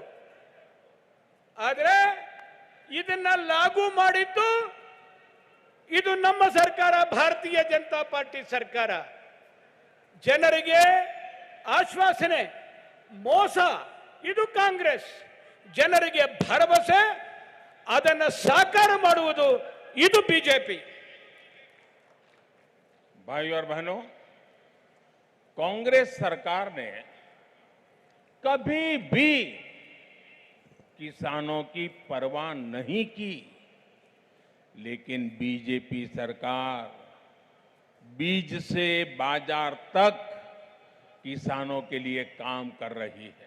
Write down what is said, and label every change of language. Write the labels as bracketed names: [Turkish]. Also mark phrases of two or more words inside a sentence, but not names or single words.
[Kannada] ಆದರೆ ಇದನ್ನ ಲಾಗು ಮಾಡಿದ್ದು ಇದು ನಮ್ಮ ಸರ್ಕಾರ, ಭಾರತೀಯ ಜನತಾ ಪಾರ್ಟಿ ಸರ್ಕಾರ. ಜನರಿಗೆ ಆಶ್ವಾಸನೆ, ಮೋಸ ಇದು ಕಾಂಗ್ರೆಸ್. ಜನರಿಗೆ ಭರವಸೆ, ಅದನ್ನು ಸಾಕಾರ ಮಾಡುವುದು ಇದು ಬಿಜೆಪಿ. [Hindi] भाइयों और बहनों, कांग्रेस सरकार ने कभी भी किसानों की परवाह नहीं की, लेकिन बीजेपी सरकार बीज से बाजार तक किसानों के लिए काम कर रही है।